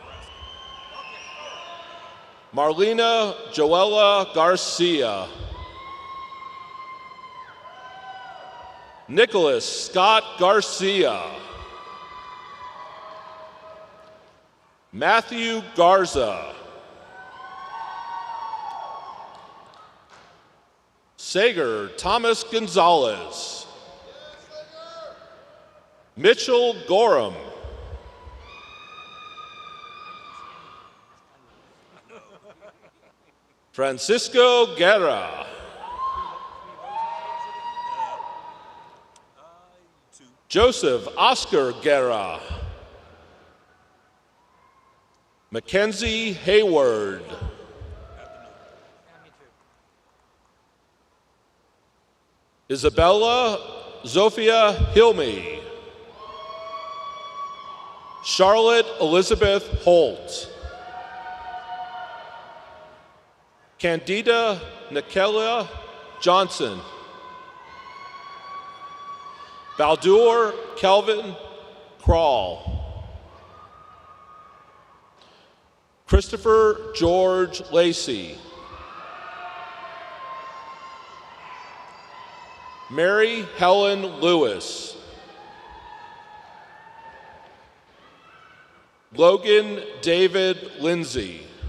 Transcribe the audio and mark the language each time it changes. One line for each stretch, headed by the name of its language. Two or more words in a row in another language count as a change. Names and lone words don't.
English: Marlena Joella Garcia. Nicholas Scott Garcia. Matthew Garza. Sager Thomas Gonzalez. Mitchell Gorham. Francisco Guerra. Joseph Oscar Guerra. Mackenzie Hayward. Isabella Zofia Hilmy. Charlotte Elizabeth Holt. Candida Nikela Johnson. Baldur Kelvin Crawl. Christopher George Lacey. Mary Helen Lewis. Logan David Lindsay.